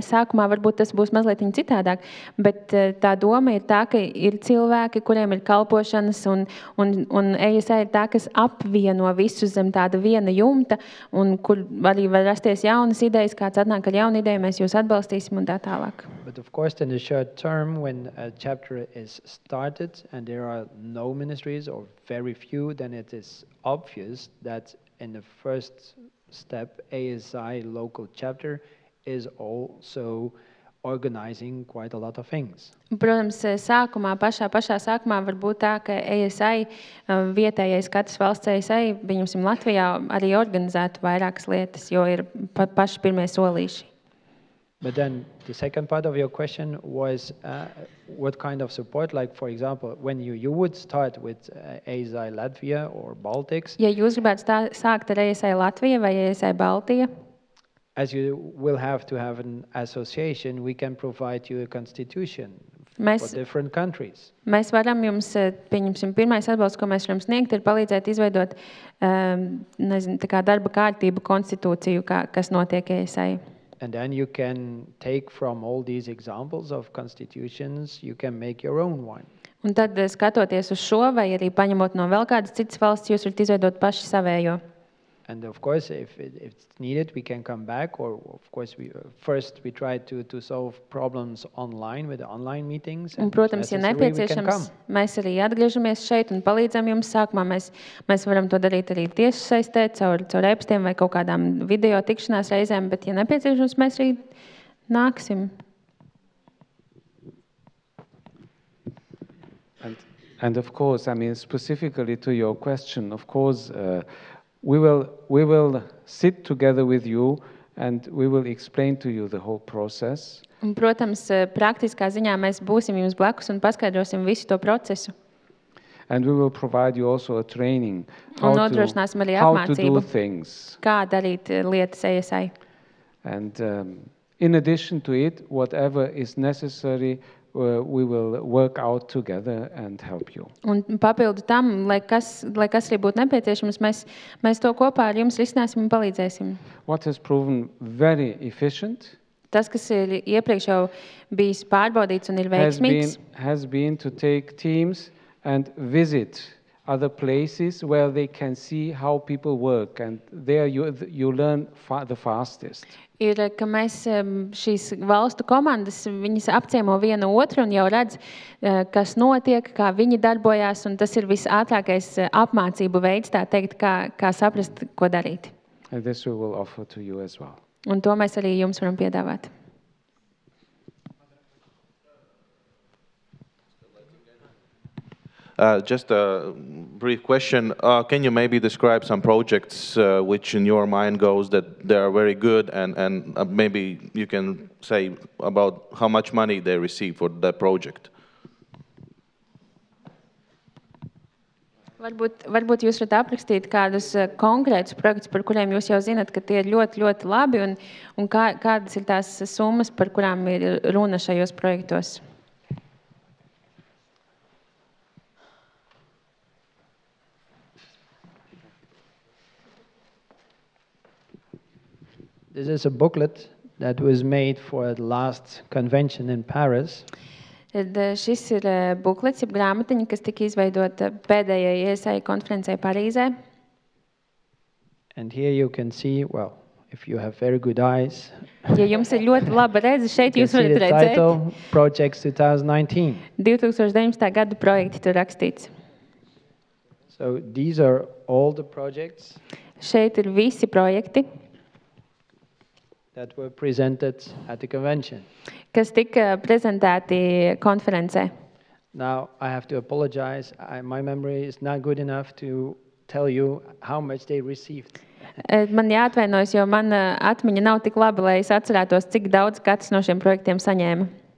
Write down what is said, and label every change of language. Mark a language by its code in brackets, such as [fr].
[lv] Sākumā varbūt tas būs mazliet citādāk, bet tā doma ir tā, ka ir cilvēki, kuriem ir kalpošanas, un ASI ir tā, kas apvieno visus zem tāda viena jumta, un kur arī var rasties jaunas idejas, kāds atnāk ar jaunu ideju, mēs jūs atbalstīsim un tā tālāk. [en] But of course, in the short term, when a chapter is started and there are no ministries or very few, then it is obvious that in the first step, ASI local chapter is also organizing quite a lot of things. [lv] Protams, pašā sākumā var būt tā, ka ASI, vietējais katrs valsts ASI, viņam Latvijā arī organizētu vairākas lietas, jo ir paši pirmie solīši. [en] But then the second part of your question was what kind of support, like for example, when you would start with ASI Latvia or Baltics. [lv] Ja jūs gribētu sākt ar ASI Latvija vai ASI Baltija, [en] as you will have to have an association, we can provide you a constitution for different countries. [lv] Mēs varam jums, pieņemsim, pirmais atbalsts, ko mēs varam sniegt, ir palīdzēt izveidot tā kā darba kārtību konstitūciju, kas notiek ASI. [en] And then you can take from all these examples of constitutions, you can make your own one. [lv] Un tad, skatoties uz šo, vai arī paņemot no vēl kādas citas valsts, jūs varat izveidot paši savējo. [en] And of course, if it's needed, we can come back. Or of course, we try to solve problems online with the online meetings. [lv] Un, protams, ja nepieciešams, mēs arī atgriežamies šeit un palīdzam jums. Sākumā mēs varam to darīt arī tiešsaistē, caur e-pastiem vai kaut kādām video tikšanās reizēm, bet, ja nepieciešams, mēs arī nāksim. [en] And of course, I mean, specifically to your question, of course, we will sit together with you and we will explain to you the whole process. [lv] Un, protams, praktiskā ziņā mēs būsim jums blakus un paskaidrosim visu to procesu. [en] And we will provide you also a training how to do things. [lv] Kā darīt lietas ASI. [en] And in addition to it, whatever is necessary, we will work out together and help you. [lv] Un papildu tam, lai kas arī būtu nepieciešams, mēs to kopā ar jums risināsim un palīdzēsim. [en] What has proven very efficient? [lv] Tas, kas ir iepriekš jau bijis pārbaudīts un ir veiksmīgs, [en] has been to take teams and visit other places where they can see how people work, and there you learn the fastest. [lv] Ir, ka mēs šīs valstu komandas, viņas apciemo vienu otru un jau redz, kas notiek, kā viņi darbojās, un tas ir visātrākais apmācību veids, tā teikt, kā saprast, ko darīt. [en] And this we will offer to you as well. [lv] Un to mēs arī jums varam piedāvāt. [en] Just a brief question. Can you maybe describe some projects which in your mind goes that they are very good and maybe you can say about how much money they receive for that project? [lv] Varbūt jūs varat aprakstīt kādus konkrētus projektus, par kuriem jūs jau zinat, ka tie ir ļoti, ļoti labi un kādas ir tās summas, par kurām ir runa šajos projektos. [en] This is a booklet that was made for the last convention in Paris. [lv] Šis ir buklets, jeb grāmatiņa, kas tika izveidota pēdējai ASI konferencē Parīzē. [en] And here you can see, well, if you have very good eyes, [lv] ja jums ir ļoti laba redze, šeit jūs varat redzēt. [en] Title, Projects 2019. [lv] 2019. gada projekti tur rakstīts. [en] So these are all the projects. [lv] Šeit ir visi projekti, [en] that were presented at the convention. [lv] Kas tika prezentēti konferencē. [en] Now I have to apologize. My memory is not good enough to tell you how much they received. [lv] Man jāatvainojas, jo mana atmiņa nav tik laba, lai es atcerētos, cik daudz katrs no šiem projektiem saņēma.